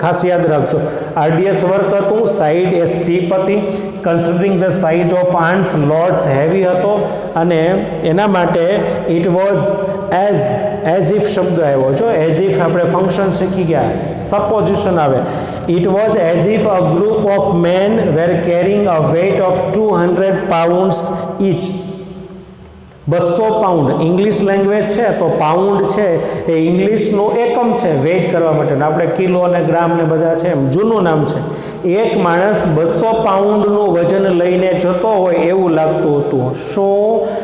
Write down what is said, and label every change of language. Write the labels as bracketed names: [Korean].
[Gujarati] ખાસ યાદ રાખજો, આરડીએસ વર્ક હતું, સાઇડ એ સ્ટીપ હતી, [English] considering the size of ants loads [Gujarati] heavy હતો, અને એના માટે [English] it was as if [Gujarati] શબ્દ આવ્યો છો. એઝ ઇફ આપણે ફંક્શન શીખી ગયા, સપોઝિશન આવે. [English] It was as if a group of men were carrying a weight of 200 pounds each. [Gujarati] 200 pound English language છે તો પાઉન્ડ છે એ ઇંગ્લિશનું એકમ છે વેઇટ કરવા માટેનું. આપણે કિલો અને ગ્રામ ને બધા છે એમ જૂનું નામ છે. એક માણસ 200 પાઉન્ડનું વજન લઈને જતો હોય એવું લાગતું હતું. શું?